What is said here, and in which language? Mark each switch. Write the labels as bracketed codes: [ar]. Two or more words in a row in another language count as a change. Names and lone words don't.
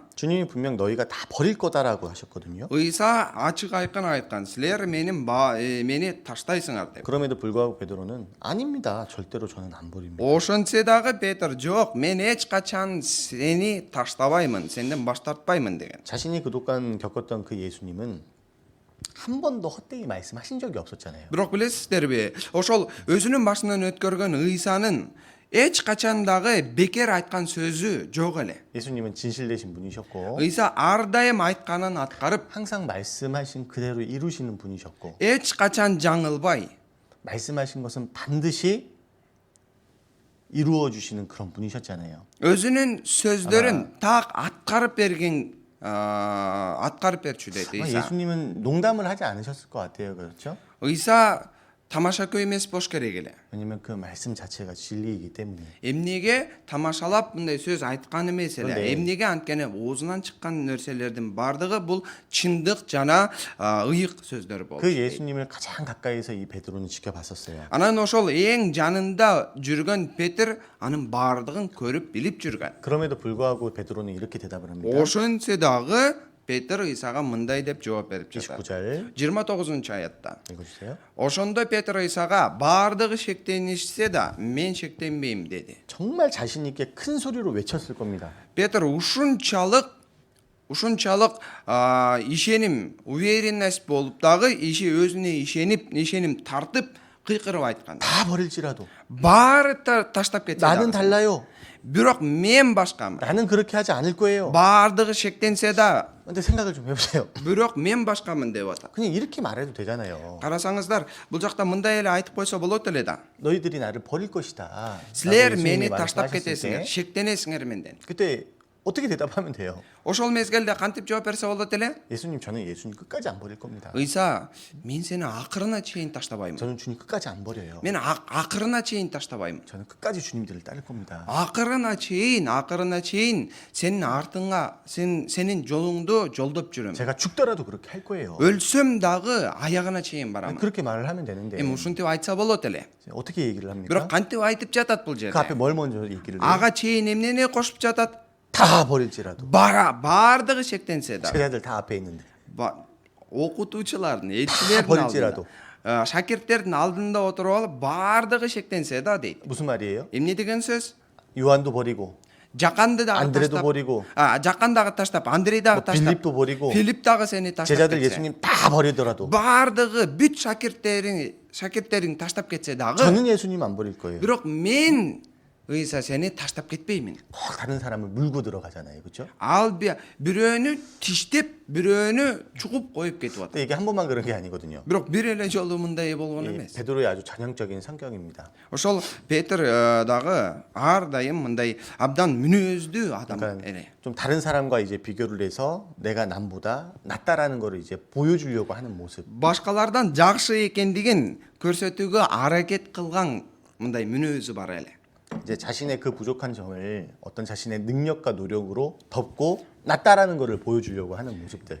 [ko] 주님이 분명 너희가 다 버릴 거다라고 하셨거든요. [ky] Ыйса ачык айкын айткан. Силер мени таштайсыңар деп. [ko] 그럼에도 불구하고 베드로는 아닙니다. 절대로 저는 안 버립니다. [ky] Ошентсе дагы Петр жок, мен эч качан сени таштабаймын, сенден баш тартпаймын деген. [ko] 자신이 그동안 겪었던 그 예수님은 한 번도 헛되이 말씀하신 적이 없었잖아요. [ky] Бирок билесиздерби, ошол өзүнүн башынан өткөргөн Ыйсанын эч качан дагы бекер айткан сөзү жок эле. [ko] 예수님은 진실되신 분이셨고 [ky] Ыйса ар дайым айтканын аткарып, [ko] 항상 말씀하신 그대로 이루시는 분이셨고 [ky] эч качан жаңылбай, [ko] 말씀하신 것은 반드시 이루어 주시는 그런 분이셨잖아요. [ky] өзүнүн сөздөрүн так аткарып берчү дейт [ko] 아마 [ky] Ыйса. [ko] 예수님은 농담을 하지 않으셨을 것 같아요. 그렇죠? [ky] Ыйса тамашакөй эмес болуш керек эле. 왜냐면 그 말씀 자체가 진리이기 때문에. Эмнеге тамашалап мындай сөз айткан эмес эле. Мындай. Эмнеге анткени оозунан чыккан нерселердин бардыгы бул чындык жана ыйык сөздөр болчу. [ko] 그 예수님을 가장 가까이서 이 베드로는 지켜봤었어요. [ky] Анан ошол эң жанында жүргөн Петр анын бардыгын көрүп билип жүргөн. [ko] 그럼에도 불구하고 베드로는 이렇게 대답을 합니다. [ky] Ошентсе дагы Петр Ыйсага мындай деп жооп берип жатат. [ko] 29절 [ky] 29-аятта. [ko] 읽어주세요. [ky] Ошондо Петр Ыйсага бардыгы шектенишсе да мен шектенбейм деди. [ko] 정말 자신 있게 큰 소리로 외쳤을 겁니다. [ky] Петр ушунчалык ишеним, уверенность болуп дагы өзүнө ишеним тартып кыйкырып айткан. [ko] 다 버릴지라도 [ky] Баары таштап кетсе [ko] 나는 [ky] дагы. [ko] 달라요. [ky] Бирок мен башкамын. [ko] 나는 그렇게 하지 않을 거예요. [ky] Баардыгы шектенсе да, [ko] 근데 생각을 좀 해보세요. [ky] бирок мен башкамын деп атат. [ko] 그냥 이렇게 말해도 되잖아요. [ky] Карасаңыздар, бул жакта мындай эле айтып койсо болот эле да. [ko] 너희들이 나를 버릴 것이다. [ky] Силер [ko] 라고 [ky] мени [ko] 예수님이 [ky] таштап [ko] 말씀하셨을 [ky] кетесиңер, [ko] 때 [ky] шектенесиңер менден. [ko] 그때 어떻게 대답하면 돼요? [ky] Ошол мезгилде кантип жооп берсе болот эле? [ko] 예수님 저는 예수님 끝까지 안 버릴 겁니다. [ky] Ыйса, мен сени акырына чейин таштабайм. [ko] 저는 주님 끝까지 안 버려요. [ky] Мен акырына чейин таштабайм. [ko] 저는 끝까지 주님들을 따를 겁니다. [ky] Акырына чейин сенин артыңа, сенин жолуңду жолдоп жүрөм. [ko] 제가 죽더라도 그렇게 할 거예요. [ky] өлсөм дагы аягына чейин барам. [ko] 그렇게 말을 하면 되는데 [ky] Эми ушинтип айтса болот эле. [ko] 어떻게 얘기를 합니까? [ky] Бирок кантип айтып жатат бул [ko] 그 앞에 [ky] жерде? [ko] 뭘 먼저 얘기를 해요? [ky] Ага чейин эмнени кошуп жатат? [ko] 다 버릴지라도 [ky] Баардыгы шектенсе да. [ko] 제자들 다 앞에 있는데 [ky] Окутуучулардын, элчилердин [ko] 버릴지라도. [ky] алдында, шакирттердин алдында отуруп алып баардыгы шектенсе да дейт. [ko] 무슨 말이에요? [ky] Эмне деген сөз? [ko] 요한도 버리고 [ky] Жаканды дагы [ko] 안드레도 [ky] таштап, [ko] 버리고 [ky] Жакан дагы таштап, Андрей дагы [ko] 뭐 [ky] таштап, [ko] 빌립도 버리고 [ky] Филипп дагы сени таштап [ko] 제자들 [ky] кетсе. [ko] 예수님 다 버리더라도 [ky] Баардыгы бүт шакирттерин таштап кетсе дагы, [ko] 저는 예수님 안 버릴 거예요. [ky] бирок мен ыйса сени таштап кетпеймин. [ko] 꼭 다른 사람을 물고 들어가잖아요, 그렇죠? [ky] Ал бирөөнү тиштеп, бирөөнү чугуп коюп кетип атат. [ko] 근데 이게 한 번만 그런 게 아니거든요. [ky] Бирок бир эле жолу мындай болгон [ko] 이 [ky] эмес. [ko] 베드로의 아주 전형적인 성격입니다. [ky] Ошол Петр дагы ар дайым мындай абдан мүнөздүү адам [ko] 그러니까 [ky] эле. [ko] 좀 다른 사람과 이제 비교를 해서 내가 남보다 낫다라는 거를 이제 보여주려고 하는 모습. [ky] Башкалардан жакшы экендигин көрсөтүүгө аракет кылган мындай мүнөзү бар эле. [ko] 이제 자신의 그 부족한 점을 어떤 자신의 능력과 노력으로 덮고 낫다라는 거를 보여주려고 하는 모습들.